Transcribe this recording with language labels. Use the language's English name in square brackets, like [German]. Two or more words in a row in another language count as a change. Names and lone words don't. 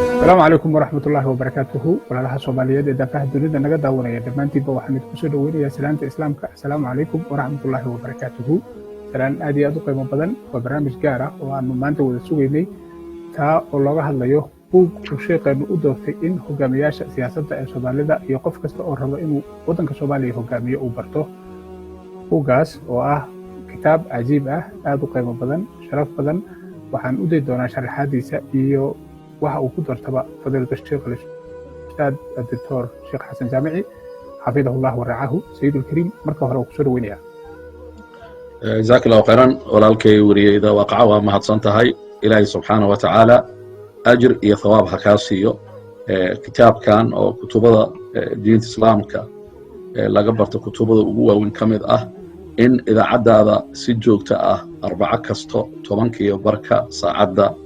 [Arabic] السلام عليكم ورحمة الله وبركاته ولا [Somali] Soomaaliyeed ee daafaha dunida naga daawanaya dhamaantiinba waxaan idinku soo dhaweynayaa salaanta islaamka [Arabic] السلام عليكم ورحمة الله وبركاته [Somali] salaan aad iyo aad u qiimo badan waa barnaamij gaar ah oo aanu maanta wada sugaynay taa oo looga hadlayo buug uu sheekheenu u doortay in hogaamiyaasha siyaasadda ee Soomaalida iyo qof kasta oo rabo inuu waddanka Soomaaliya hogaamiyo uu barto buuggaas oo ah kitaab cajiib ah aad u qiimo badan sharaf badan waxaan u day doonaa sharaxaadiisa iyo waxa uu ku doortaba fadiilada sheekh al-ustaad الدكتور sheekh xasan jaamici [Arabic] حفظه الله ورعاه سيد الكريم [Somali] marka hore ku soo dhaweynaya [Arabic] جزاك الله خيرا [Somali] walaalkay wariyayda waqaca waa mahadsan tahay ilaahay [Arabic] سبحانه وتعالى [Somali] ajir iyo thawaab ha kaa siiyo kitaabkan oo kutubada diinta islaamka laga barto kutubada ugu waaweyn ka mid ah in idaacadaada si joogto ah arbaco kasto 10:00 saacadda